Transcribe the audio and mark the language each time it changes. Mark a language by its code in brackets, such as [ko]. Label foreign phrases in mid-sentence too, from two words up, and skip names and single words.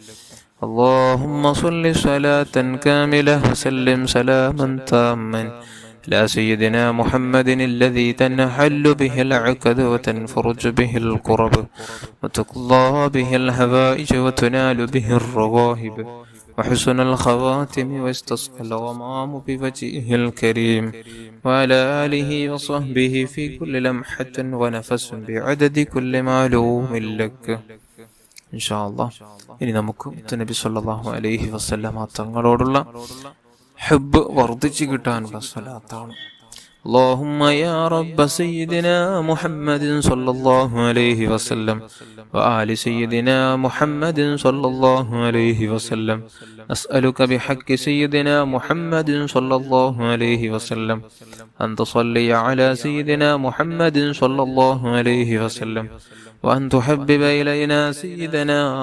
[ar] اللهم صل صلاة كاملة وسلم سلاما تاما على سيدنا محمد الذي تنحل به العقد وتنفرج به الكرب وتقضى به الحوائج وتنال به الرغائب وحسن الخواتم واستسقى الغمام بوجهه الكريم. وعلى آله وصحبه في كل لمحة ونفس بعدد كل معلوم لك. إن شاء الله [ml] ഇനി നമുക്ക് നബി [ar] صلى الله عليه وسلم [ml] തങ്ങളോടുള്ള ഹബ്ബ് വർദ്ധിച്ചു കിട്ടാനുള്ള സ്വലാത്താണ്. [ar] اللهم يا رب سيدنا محمد صلى الله عليه وسلم وآل سيدنا محمد صلى الله عليه وسلم أسألك بحق سيدنا محمد صلى الله عليه وسلم أن تصلي على سيدنا محمد صلى الله عليه وسلم وأن تحبب إلينا سيدنا